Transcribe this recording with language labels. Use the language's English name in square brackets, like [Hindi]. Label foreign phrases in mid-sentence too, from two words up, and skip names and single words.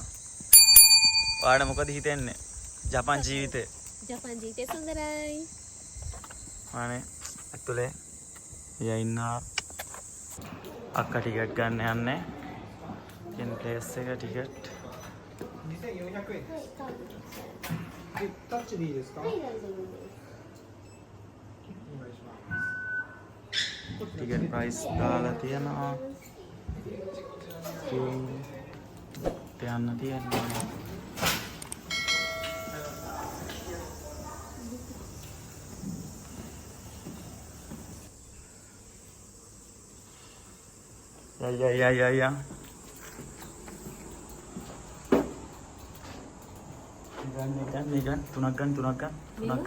[Sinhala] ඔයාලට මොකද හිතෙන්නේ? ජපන් ජීවිතේ. ජපන් ජීවිතේ සුන්දරයි. අනේ ඇතුලේ එයා ඉන්නවා. අක්කා ටිකට් ගන්න යන්නේ. කියන ප්ලේස් එක ටිකට්. [Japanese] 2400 円。はい、タッチでいいですか？はい、大丈夫です。お願いします。 [English] ticket price [Sinhala] දාලා තියෙනවා. යන්න තියෙනවා. යා ගන්න තුනක් ගන්න.